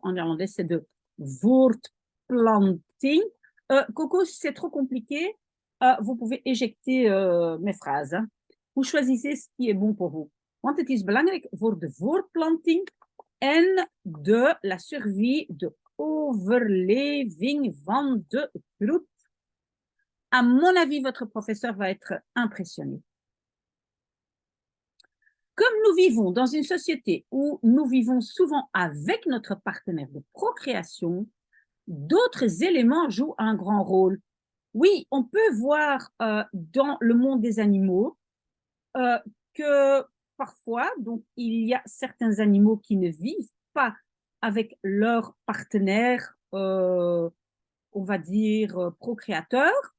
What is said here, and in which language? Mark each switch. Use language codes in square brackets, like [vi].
[fr] En néerlandais, c'est [nl] de voortplanting. [fr] Coco, si c'est trop compliqué, vous pouvez éjecter mes phrases. Hein. Vous choisissez ce qui est bon pour vous. [nl] Want het is belangrijk voor de voortplanting en [fr] de la survie, [nl] de overleving van de groep. [fr] À mon avis, votre professeur va être impressionné. Comme nous vivons dans une société où nous vivons souvent avec notre partenaire de procréation, d'autres éléments jouent un grand rôle. Oui, on peut voir dans le monde des animaux que parfois, donc, il y a certains animaux qui ne vivent pas avec leur partenaire, on va dire, procréateur.